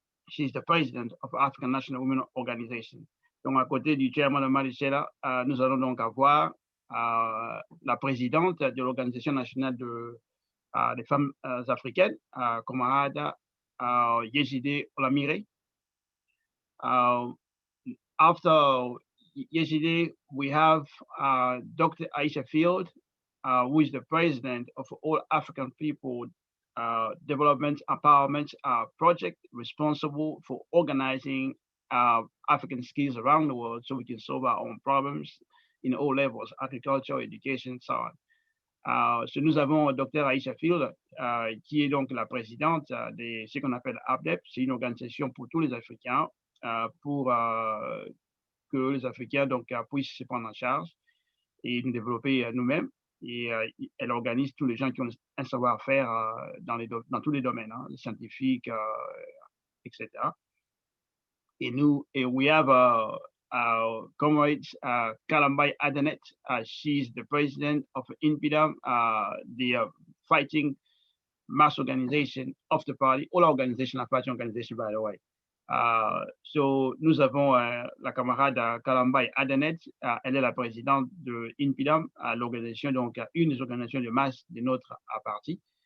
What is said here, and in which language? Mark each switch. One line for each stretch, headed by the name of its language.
English: She's the president of African National Women Organization.
French: Donc, à côté du chairman Omali Yeshitela, nous allons donc avoir la présidente de l'Organisation nationale des femmes africaines, camarade Yejide Olanmire.
English: After Yejide, we have Dr. Aisha Field, who is the president of All African People Development Empowerment Project, responsible for organizing African skills around the world so we can solve our own problems in all levels, agriculture, education, so on. So
French: nous avons Dr. Aisha Field, qui est donc la présidente de ce qu'on appelle APSP. C'est une organisation pour tous les Africains, pour que les Africains donc, puissent se prendre en charge et nous développer nous-mêmes. Et elle organise tous les gens qui ont un savoir-faire dans tous les domaines, hein, scientifiques, etc.
English: And we have comrade Kalambai Adanet. She's the president of INPIDAM, the fighting mass organization of the party, all organization, la party organization, by the way. So
French: nous avons la camarade Kalambai Adanet. Elle est la présidente de INPIDAM, l'organisation, donc une des organisations de masse de notre parti.